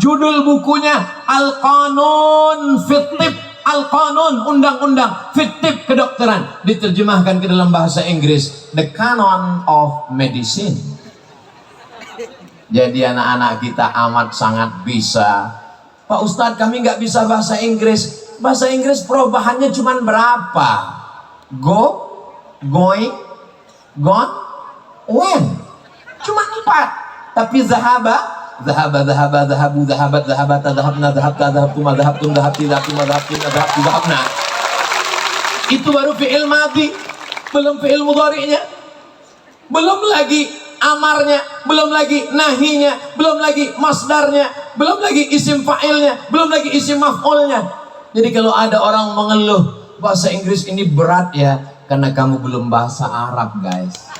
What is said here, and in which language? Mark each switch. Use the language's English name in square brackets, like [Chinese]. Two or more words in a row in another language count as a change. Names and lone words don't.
[Indonesian] Judul bukunya Al-Qanun Fit-Tib, Al-Qanun, undang-undang Fit-Tib kedokteran, diterjemahkan ke dalam bahasa Inggris, [English] The Canon of Medicine. [Indonesian] Jadi anak-anak kita amat sangat bisa. Pak Ustadz, kami nggak bisa bahasa Inggris. Bahasa Inggris perubahannya cuma berapa? [English] Go, going, gone, when. [Indonesian] Cuma 4. [Arabic] Tapi ذهب، ذهبوا، ذهبت، ذهبتا، ذهبنا، ذهبت، ذهبتما، ذهبتم، ذهبت، ذهبتما، ذهبتن, ذهبت، ذهبنا. [Indonesian] Itu baru [Arabic] فعل ماضي, [Indonesian] belum fi'il mudhari'nya, belum lagi amarnya, belum lagi nahinya, belum lagi masdarnya, belum lagi isim fa'ilnya, belum lagi isim maf'ulnya. Jadi kalau ada orang mengeluh bahasa Inggris ini berat ya, karena kamu belum bahasa Arab, guys.